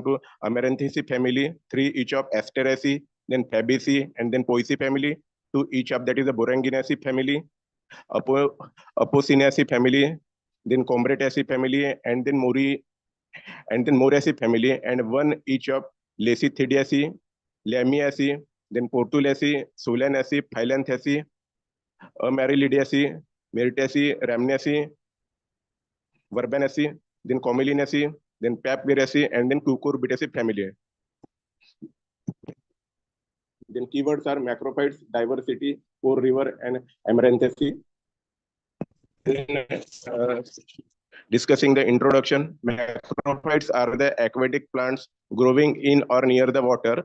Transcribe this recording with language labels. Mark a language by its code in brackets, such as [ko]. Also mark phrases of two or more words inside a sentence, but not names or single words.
[en] to Amaranthaceae family, 3 each of Asteraceae, then Fabaceae, and then Poaceae family, 2 each of that is the Boranginaceae family, Apocynaceae family, then Combretaceae family, and then Moraceae family, and 1 each of Lacethidiaceae, Lamiaceae, then Portulaceae, Solanaceae, Phylanthaceae, Amaryllidaceae, Meritaceae, Rhamnaceae, Verbanaceae, then Commelinaceae, then Papyraceae, and then Cucurbitaceae family. Then keywords are macrophytes, diversity, Pour river, and Amaranthaceae. Discussing the introduction, macrophytes are the aquatic plants growing in or near the water.